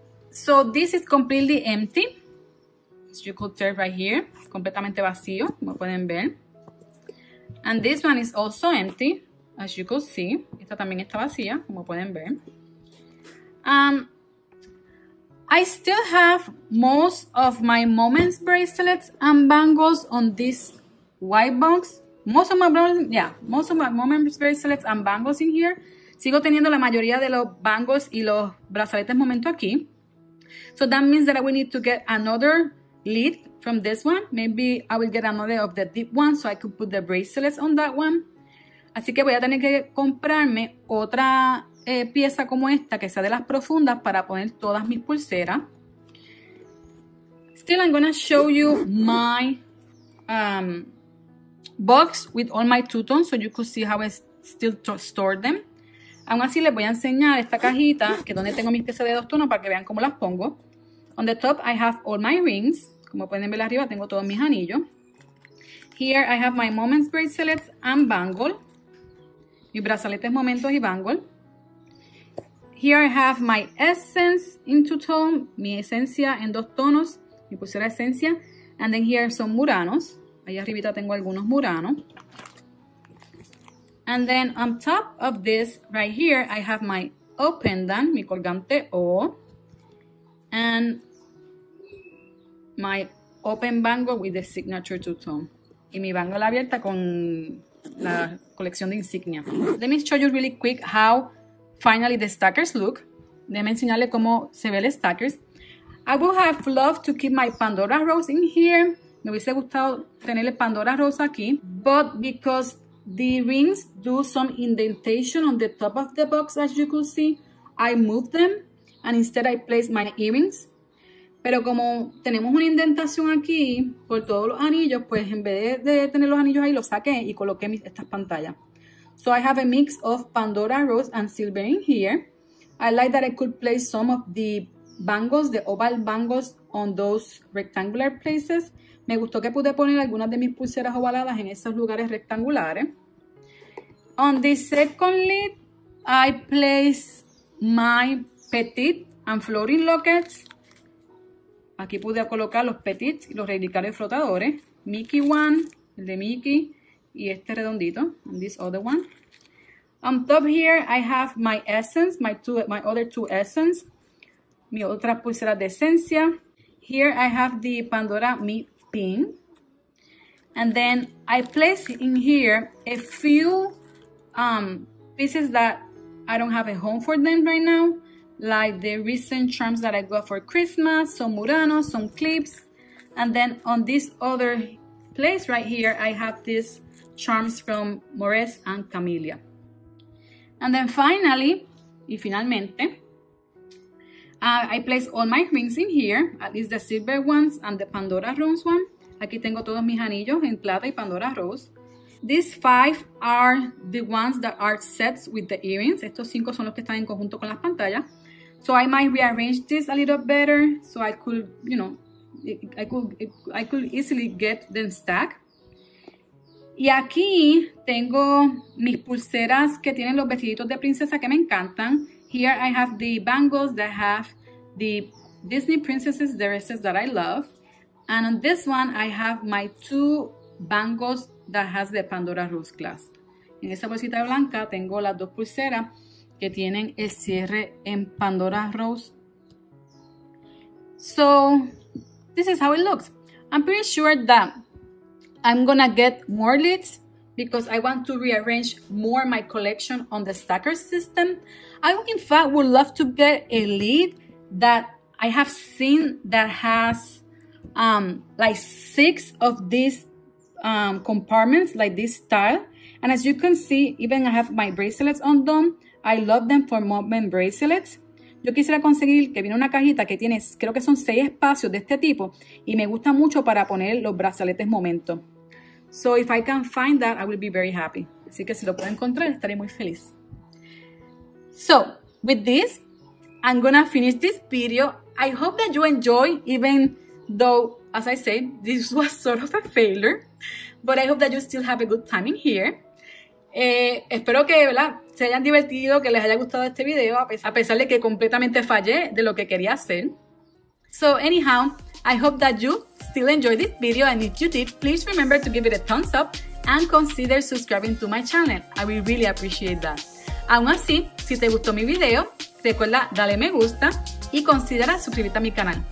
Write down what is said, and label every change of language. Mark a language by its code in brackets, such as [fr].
[en] So this is completely empty. As you could tell right here, [es] completamente vacío, como pueden ver. [en] And this one is also empty, as you could see. [es] Esta también está vacía, como pueden ver. [en] I still have most of my moments bracelets and bangles on this white box. Most of my moments bracelets and bangles in here. [es] Sigo teniendo la mayoría de los bangles y los brazaletes momento aquí. [en] So that means that I will need to get another lid from this one. Maybe I will get another of the deep one so I could put the bracelets on that one. [es] Así que voy a tener que comprarme otra pieza como esta que sea de las profundas para poner todas mis pulseras. [en] Still, I'm gonna show you my box with all my two-tones so you could see how I still store them. [es] Aún así les voy a enseñar esta cajita que es donde tengo mis piezas de 2 tonos para que vean cómo las pongo. [en] On the top I have all my rings. [es] Como pueden ver arriba tengo todos mis anillos. [en] Here I have my moments bracelets and bangle. [es] Mis brazaletes momentos y bangle. [en] Here I have my essence in 2-tone. [es] Mi esencia en 2 tonos. Mi pulsera esencia. [en] And then here [es] son muranos. Ahí arribita tengo algunos muranos. [en] And then on top of this right here I have my O pendant, [es] mi colgante O. [en] And my open bangle with the signature 2-tone. [es] Y mi bangle abierta con la colección de insignia. [en] Let me show you really quick how finally the stackers look. [es] Déjenme enseñarle cómo se ve el stackers. [en] I would have loved to keep my Pandora rose in here. [es] Me hubiese gustado tener el Pandora rose aquí. [en] But because the rings do some indentation on the top of the box, as you could see, I moved them. And instead I placed my earrings. [es] Pero como tenemos una indentación aquí por todos los anillos, pues en vez de tener los anillos ahí, los saqué y coloqué estas pantallas. [en] So I have a mix of Pandora rose and silver in here. I like that I could place some of the bangles, the oval bangles, on those rectangular places. [es] Me gustó que pude poner algunas de mis pulseras ovaladas en esos lugares rectangulares. [en] On the second lid, I place my petite and floating lockets. [es] Aquí pude colocar los petits y los relicarios flotadores. [en] Mickey one, [es] el de Mickey, y este redondito, [en] and this other one. On top here, I have my essence, my other 2 essence. [es] Mi otra pulsera de esencia. [en] Here I have the Pandora Me pin. And then I place in here a few pieces that I don't have a home for them right now. Like the recent charms that I got for Christmas, some muranos, some clips. And then on this other place right here, I have these charms from Mores and Camellia. And then finally, [es] y finalmente, [en] I place all my rings in here, at least the silver ones and the Pandora Rose one. [es] Aquí tengo todos mis anillos en plata y Pandora Rose. [en] These 5 are the ones that are sets with the earrings. [es] Estos 5 son los que están en conjunto con las pantallas. [en] So I might rearrange this a little better so I could, you know, I could easily get them stacked. [es] Y aquí tengo mis pulseras que tienen los vestiditos de princesa que me encantan. [en] Here I have the bangles that have the Disney princesses dresses that I love. And on this one I have my 2 bangles that has the Pandora Rose clasp. [es] En esa bolsita blanca tengo las 2 pulseras que tienen el cierre en Pandora Rose. [en] So this is how it looks. I'm pretty sure that I'm gonna get more lids because I want to rearrange more my collection on the stacker system. I in fact would love to get a lid that I have seen that has like 6 of these compartments like this style, And as you can see, even I have my bracelets undone. I love them for movement bracelets. [es] Yo quisiera conseguir que viene una cajita que tiene, creo que son 6 espacios de este tipo y me gusta mucho para poner los brazaletes momento. [en] So if I can find that, I will be very happy. [es] Así que si lo puedo encontrar, estaré muy feliz. [en] So with this, I'm gonna finish this video. I hope that you enjoy, even though, as I said, this was sort of a failure, but I hope that you still have a good time in here. [es] Espero que, ¿verdad?, se hayan divertido, que les haya gustado este video, a pesar de que completamente fallé de lo que quería hacer. [en] So anyhow, I hope that you still enjoyed this video, and if you did, please remember to give it a thumbs up and consider subscribing to my channel. I will really appreciate that. [es] Aún así, si te gustó mi video, recuerda darle me gusta y considera suscribirte a mi canal.